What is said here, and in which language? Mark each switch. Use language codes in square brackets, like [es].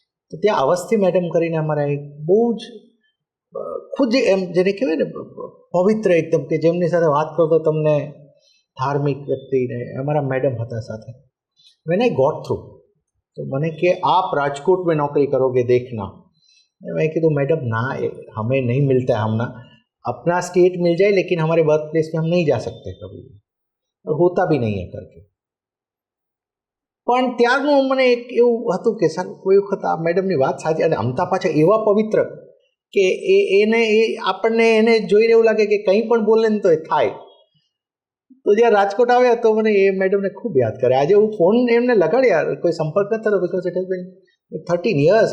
[gu] તો ત્યાં અવસ્થી મેડમ કરીને અમારા એક બહુ જ ખુદ એમ જેને કહેવાય ને પવિત્ર એકદમ, કે જેમની સાથે વાત કરો તો તમને ધાર્મિક વ્યક્તિને અમારા મેડમ હતા સાથે. [en] when I got through [gu] તો મને કે [hi] આપ રાજકોટ में नौकरी करोगे देखना. मैं कहा मैडम ना, हमें नहीं मिलता है, हम ना अपना स्टेट मिल जाए लेकिन हमारे वर्क प्लेस में हम नहीं जा सकते कभी भी, और होता भी नहीं है करके. [gu] પણ ત્યારનું મને એક એવું હતું કે સર કોઈ વખત આ મેડમની વાત સાચી, અને અમતા પાછા એવા પવિત્ર કે આપણને એને જોઈને એવું લાગે કે કંઈ પણ બોલે ને તો એ થાય. તો જ્યારે રાજકોટ આવ્યા તો મને એ મેડમને ખૂબ યાદ કરે. આજે હું ફોન એમને લગાડ્યા, કોઈ સંપર્ક ન થયો [en] Because it has been 13 years.